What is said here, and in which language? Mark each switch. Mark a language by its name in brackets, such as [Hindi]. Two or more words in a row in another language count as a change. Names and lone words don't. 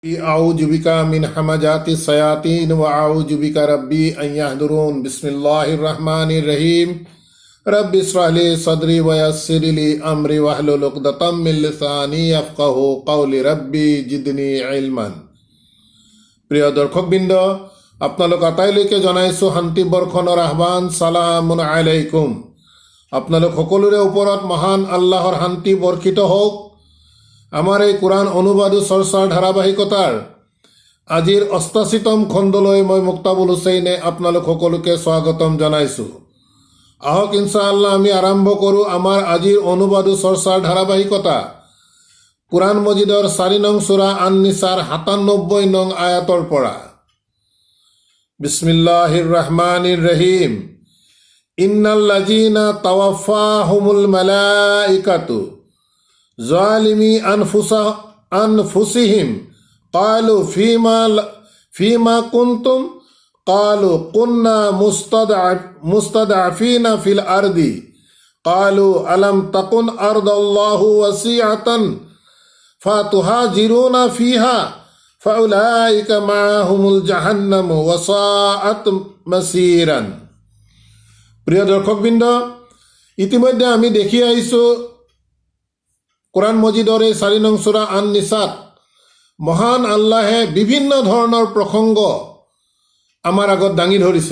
[Arabic] أعوذ بك من همزات الشياطين وأعوذ بك ربي أن يحضرون بسم الله الرحمن الرحيم رب اشرح لي صدري ويسر لي أمري واحلل عقدة من লিসানি يفقهوا قولي ربي زدني علما. [Assamese] প্রিয় দর্শকবৃন্দ, আপোনালোক আটাইলৈকে জনাইছোঁ শান্তি বৰ্ষণৰ আহ্বান। [Arabic] سلام عليكم. [Assamese] আপোনালোক সকলোৰে ওপৰত মহান আল্লাহৰ শান্তি বৰ্ষিত হওক। আমাৰ এই কোরআন অনুবাদ চৰ্চাৰ ধাৰাবাহিকতাৰ আজিৰ ৮৮তম খণ্ডলৈ মই মুক্তাবুল হুছেইনে আপোনালোক সকলোকে স্বাগতম জনাইছোঁ। আহক ইনশাআল্লাহ আমি আৰম্ভ কৰোঁ আমাৰ আজিৰ অনুবাদ চৰ্চাৰ ধাৰাবাহিকতা। কোরআন মজিদৰ ৪ নং সূৰা আন-নিছাৰ ৯৭ নং আয়াতৰ পৰা। [Arabic] بسم الله الرحمن الرحيم. إن الذين توفاهم الملائكة ظالمي أنفسهم قالوا فيم كنتم قالوا كنا مستضعفين في الأرض قالوا ألم تكن أرض الله واسعة فتهاجروا فيها فأولئك مأواهم جهنم وساءت مصيرا. [Assamese] প্রিয় দর্শকবৃন্দ, ইতিমধ্যে আমি দেখি আহিছোঁ কোরআন মজিদৰ ৪ নং সূৰা আন-নিছাত মহান আল্লাহে বিভিন্ন ধৰণৰ প্ৰসংগ আমাৰ আগত দাঙি ধৰিছে।